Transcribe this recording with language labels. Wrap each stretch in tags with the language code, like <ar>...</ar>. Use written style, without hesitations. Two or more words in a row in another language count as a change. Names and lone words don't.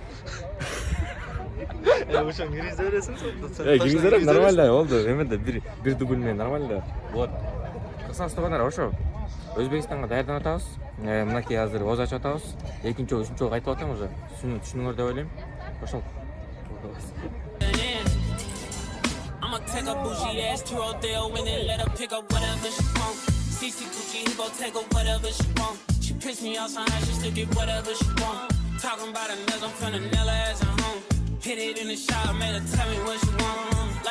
<ky>Ошо киргизе бересиң. Киргизе берем, нормально болду. Эменде бир дубль менен нормально. Вот. Кысасы туугандар, ошо Өзбекстанга даярданып атабыз. Мынакей азыр оз ачып атабыз. Экинчи, үчүнчү жолу кайтып атам уже. Түшүнүңөр деп ойлойм. Ошол.</ky> <en>I'ma take a bougie ass to Rodeo and then let her pick up whatever she want. CC Gucci, he gon' take her whatever she want. She piss me off somehow, she still get whatever she want. Talking about a nails, I'm finna nail her ass at home. Hit it in the shower, made her tell me what she want.</en>